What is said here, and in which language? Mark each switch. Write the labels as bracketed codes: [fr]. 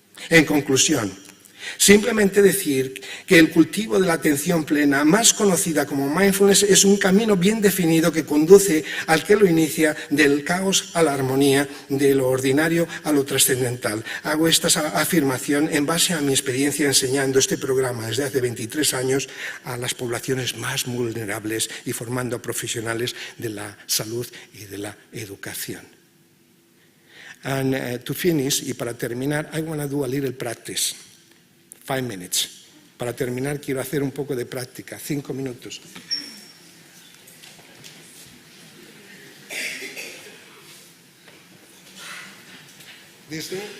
[es] En conclusión, simplemente decir que el cultivo de la atención plena, más conocida como mindfulness, es un camino bien definido que conduce al que lo inicia del caos a la armonía, de lo ordinario a lo trascendental. Hago esta afirmación en base a mi experiencia enseñando este programa desde hace 23 años a las poblaciones más vulnerables y formando a profesionales de la salud y de la educación. [en] And to finish, [es] y para terminar, [en] I want to do a little practice. 5 minutes. [es] Para terminar, quiero hacer un poco de práctica. 5 minutos. ¿Dice?